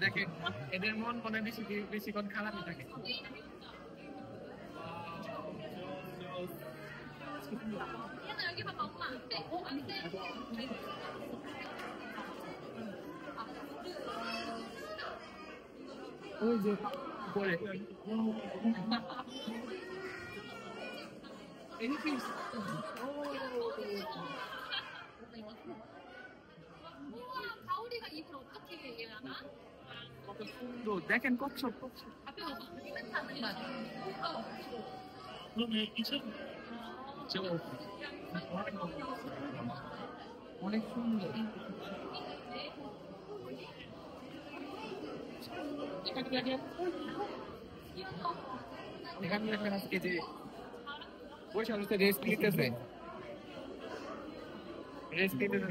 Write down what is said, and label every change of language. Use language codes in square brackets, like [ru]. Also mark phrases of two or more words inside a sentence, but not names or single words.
[bn] দেখেন এদের মন মনে বেশিক্ষণ খারাপই থাকে। ওই যে পরে [ko] 가오리가 입을 어떻게 얘기하나? [bn] কত সুন্দর, দেখেন কচ্ছপ। [ko] 앞에 봐봐. 타는 거 그러면 이제 [bn] অনেক সুন্দর। এখানে দেখেন, এখানে দেখেন আজকে যে বসে রয়েছে, রেস্ট নিতেছে, রেস্ট নিতেছে।